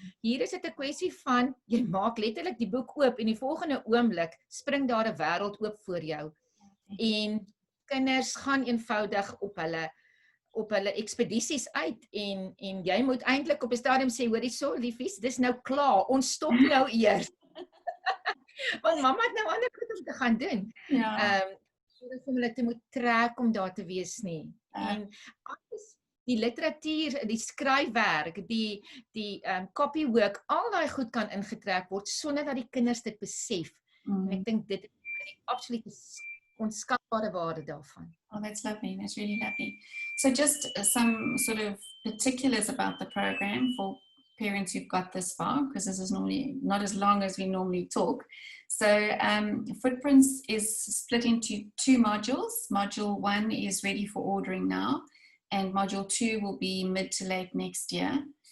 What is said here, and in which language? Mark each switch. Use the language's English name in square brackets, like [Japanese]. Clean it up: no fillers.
[Afrikaans] Hier is dit 'n kwessie van, jy maak letterlik die boek oop en die volgende oomblik spring daar 'n wêreld oop voor jou. En kinders gaan eenvoudig op hulle op hulle ekspedisies uit en jy moet eintlik op 'n stadium sê, hoorie so liefies, dis nou klaar, ons stop nou eers. Want mamma het nou ander goed om te gaan doen. Ja. Sodat hulle te moet trek om daar te wees nie. En alles, die literatuur, die skryfwerk, die copywork, al daai goed kan ingetrek word sonder dat die kinders dit besef. En ek dink dit is die absolute onskatbare waarde daarvan. [English] Oh, that's lovely. That's really lovely. So just some sort of particulars about the program for parents who've got this far, because this is normally not as long as we normally talk. So Footprints is split into 2 modules. Module 1 is ready for ordering now, and Module 2 will be mid to late next year.